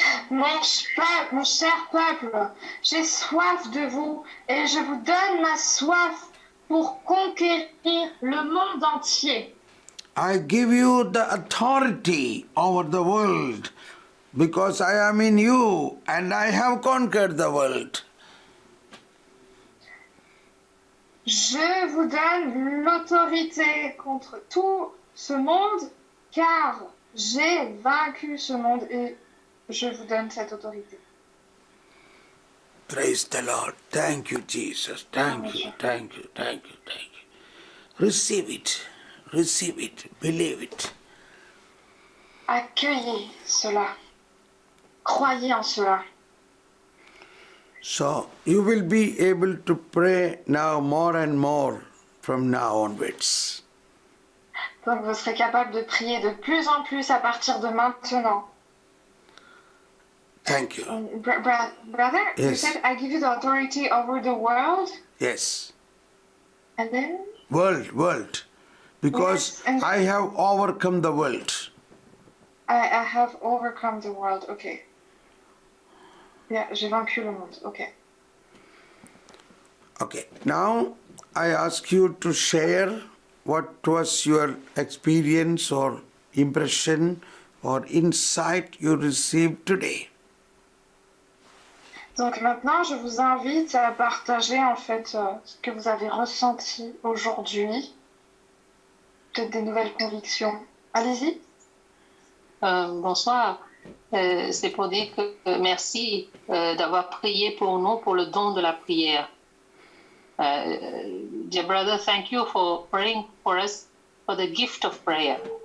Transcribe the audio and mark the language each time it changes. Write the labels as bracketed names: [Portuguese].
[French] Mon cher peuple, j'ai soif de vous et je vous donne ma soif pour conquérir le monde entier. [English] I give you the authority over the world because I am in you and I have conquered the world. [French] Je vous donne l'autorité contre tout ce monde car j'ai vaincu ce monde et je vous donne cette autorité. [English] Praise the Lord. Thank you, Jesus. Thank you, thank you, thank you, thank you. Receive it, believe it. [French] Accueillez cela. Croyez en cela. [English] So you will be able to pray now more and more from now onwards. [French] Donc vous serez capable de prier de plus en plus à partir de maintenant. [English] Thank you. Brother, Yes. you said I give you the authority over the world, Yes. and then World. Because Yes, and- I have overcome the world. I have overcome the world. Okay. [French] Yeah, j'ai vaincu le monde. [English] Okay. Okay. Now I ask you to share what was your experience or impression or insight you received today. [French] Donc maintenant, je vous invite à partager en fait ce que vous avez ressenti aujourd'hui, peut-être des nouvelles convictions. Allez-y. Bonsoir. C'est pour dire que merci d'avoir prié pour nous, pour le don de la prière. [English] Dear brother, thank you for praying for us, for the gift of prayer.